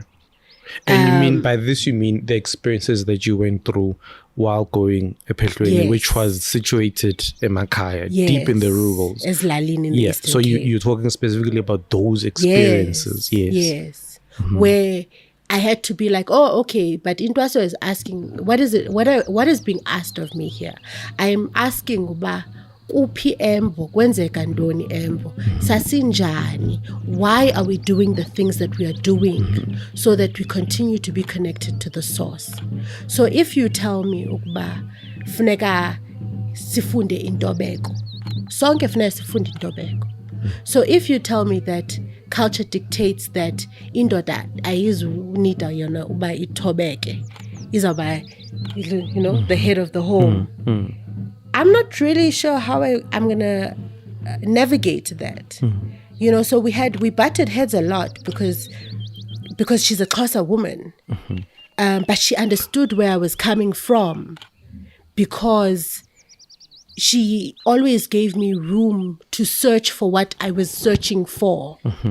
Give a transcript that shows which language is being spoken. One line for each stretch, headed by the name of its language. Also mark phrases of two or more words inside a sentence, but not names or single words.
English: And you mean by this, you mean the experiences that you went through while going Ephelweni, which was situated in Makaya, deep in the rurals. Eslalini in the Eastern so Cape. you're talking specifically about those experiences. Yes. Where I had to be like, oh, okay, but Intwaso is asking, what is it? What is being asked of me here? I am asking
Xhosa: uba uphi embo, kwenzeka ntoni embo, sasinjani,
English: why are we doing the things that we are doing so that we continue to be connected to the source? So if you tell me
Xhosa: ukuba funeka sifunde intobeko, sonke funeka sifunde intobeko.
English: So if you tell me that culture dictates that
Xhosa: indoda ayizunika yona uba ithobeke, izawuba,
English: you know, the head of the home. I'm not really sure how I'm going to navigate that. You know, so we butted heads a lot because because she's a Xhosa woman. But she understood where I was coming from because she always gave me room to search for what I was searching for.